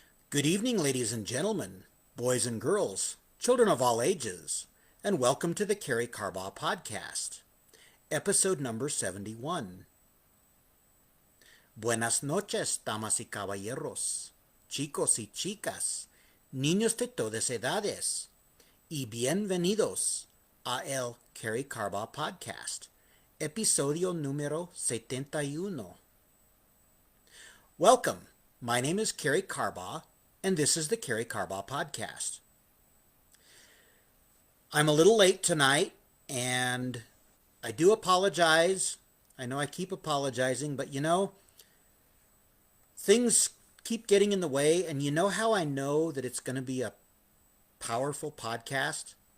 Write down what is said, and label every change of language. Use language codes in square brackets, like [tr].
[en] Good evening, ladies and gentlemen, boys and girls, children of all ages, and welcome to the Karey Carbaugh podcast, episode number 71. [es] Buenas noches, damas y caballeros, chicos y chicas, niños de todas edades, y bienvenidos a el Karey Carbaugh podcast, episodio número 71. [en] Welcome. My name is Karey Carbaugh, and this is the Karey Carbaugh podcast. I'm a little late tonight, and I do apologize. I know I keep apologizing, but things keep getting in the way, and you know how I know that it's going to be a powerful podcast?